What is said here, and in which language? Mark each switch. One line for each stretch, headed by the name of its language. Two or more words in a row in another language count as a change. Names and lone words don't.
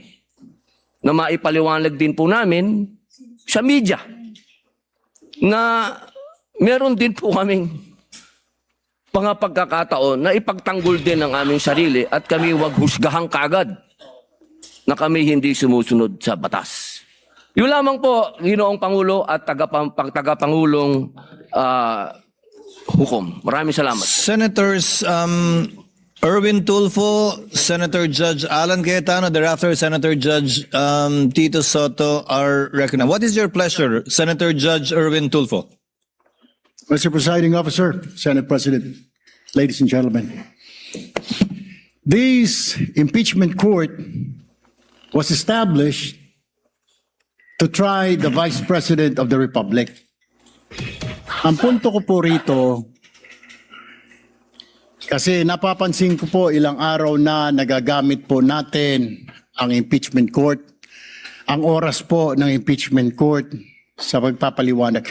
Filipino: Na maipaliwanag din po namin sa media na meron din po kaming mga pagkakataon na ipagtanggol din ang aming sarili at kami wag husgahan kagad na kami hindi sumusunod sa batas. Yun lamang po, Ginoong Pangulo at tagapangulong hukom. Maraming salamat.
English: Senators Erwin Tulfo, Senator Judge Alan Cayetano, thereafter Senator Judge Tito Soto are recognized. What is your pleasure, Senator Judge Erwin Tulfo? Mr. Presiding Officer, Senate President, ladies and gentlemen, this impeachment court was established to try the Vice President of the Republic.
Filipino: Ang punto ko po rito, kasi napapansin ko po ilang araw na nagagamit po natin ang
English: impeachment court,
Filipino: ang oras po ng
English: impeachment court
Filipino: sa pagpapaliwanag.